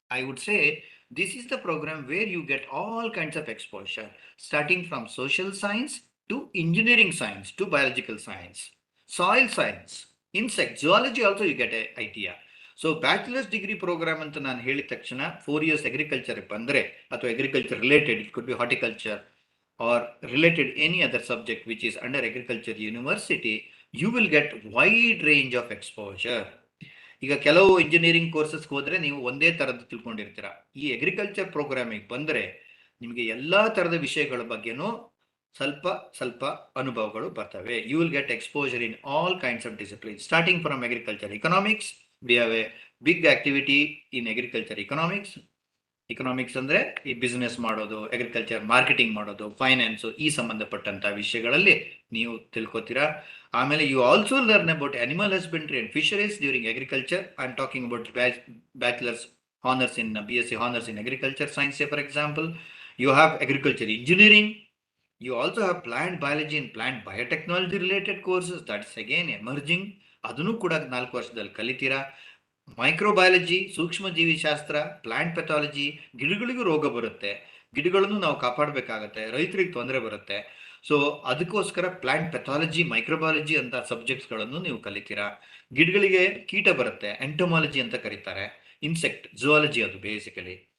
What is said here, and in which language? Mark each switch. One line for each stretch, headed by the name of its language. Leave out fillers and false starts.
English: I would say this is the program where you get all kinds of exposure, starting from social science to engineering science to biological science, soil science, insect, zoology also you get an idea. So bachelor's degree program
Kannada: ಅಂತ ನಾನು ಹೇಳಿದ ತಕ್ಷಣ
English: 4 years agriculture
Kannada: ಬಂದರೆ, ಅಥವಾ
English: Agriculture related, it could be horticulture or related any other subject which is under agriculture university, you will get wide range of exposure.
Kannada: ಈಗ ಕೆಲವು engineering ಕೋರ್ಸಸ್ಗೆ ಹೋದರೆ ನೀವು ಒಂದೇ ಥರದ್ದು ತಿಳ್ಕೊಂಡಿರ್ತೀರ. ಈ ಅಗ್ರಿಕಲ್ಚರ್ ಪ್ರೋಗ್ರಾಮಿಗೆ ಬಂದರೆ ನಿಮಗೆ ಎಲ್ಲ ಥರದ ವಿಷಯಗಳ ಬಗ್ಗೆನೂ ಸ್ವಲ್ಪ ಅನುಭವಗಳು ಬರ್ತವೆ.
English: You will get exposure in all kinds of discipline, starting from agriculture economics. We have a big activity in agriculture economics.
Kannada: Economics ಅಂದರೆ ಈ ಬಿಸ್ನೆಸ್ ಮಾಡೋದು, ಅಗ್ರಿಕಲ್ಚರ್ ಮಾರ್ಕೆಟಿಂಗ್ ಮಾಡೋದು, ಫೈನಾನ್ಸು, ಈ ಸಂಬಂಧಪಟ್ಟಂಥ ವಿಷಯಗಳಲ್ಲಿ ನೀವು ತಿಳ್ಕೊತೀರಾ.
English: ಆಮೇಲೆ you also learn about animal husbandry and fisheries during agriculture. I am talking about bachelor's honours in BSc honours in agriculture science. For example, you have agriculture engineering. You also have plant biology and plant biotechnology related courses. That's again emerging.
Kannada: ಅದನ್ನು ಕೂಡ 4 ವರ್ಷದಲ್ಲಿ ಕಲಿತೀರಾ. Microbiology, ಸೂಕ್ಷ್ಮ ಜೀವಿಶಾಸ್ತ್ರ, plant pathology, ಗಿಡಗಳಿಗೂ ರೋಗ ಬರುತ್ತೆ, ಗಿಡಗಳನ್ನು ನಾವು ಕಾಪಾಡಬೇಕಾಗತ್ತೆ, ರೈತರಿಗೆ ತೊಂದರೆ ಬರುತ್ತೆ. ಸೊ ಅದಕ್ಕೋಸ್ಕರ ಪ್ಲಾಂಟ್ ಪೆಥಾಲಜಿ, ಮೈಕ್ರೋಬಯಾಲಜಿ ಅಂತ ಸಬ್ಜೆಕ್ಟ್ಸ್ಗಳನ್ನು ನೀವು ಕಲಿತೀರಾ. ಗಿಡಗಳಿಗೆ ಕೀಟ ಬರುತ್ತೆ, ಎಂಟೊಮಾಲಜಿ ಅಂತ ಕರೀತಾರೆ, ಇನ್ಸೆಕ್ಟ್, ಝುವಾಲಜಿ ಅದು ಬೇಸಿಕಲಿ.